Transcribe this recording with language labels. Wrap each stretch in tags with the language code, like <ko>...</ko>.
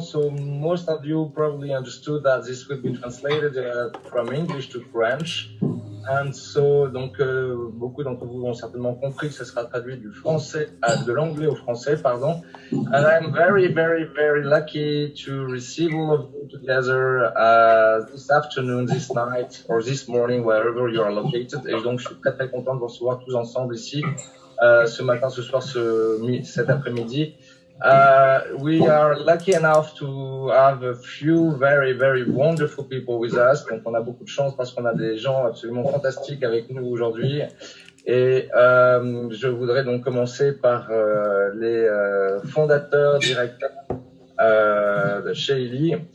<en>So most of you probably understood that this will be translated from English to French. And so</en> <fr>donc beaucoup d'entre vous ont certainement compris que ce sera traduit du français de l'anglais au français, pardon.</fr> <en>And I'm very, very, very lucky to receive all of you together this afternoon, this night, or this morning, wherever you are located.</en> <fr>Et donc je suis très très content de vous recevoir tous ensemble ici. Ce matin, ce soir, cet après-midi.</fr> <en>We are lucky enough to have a few very, very wonderful people with us.</en> <fr>Donc, on a beaucoup de chance parce qu'on a des gens absolument fantastiques avec nous aujourd'hui. Et je voudrais donc commencer par les fondateurs, directeurs de chez Healy.</fr>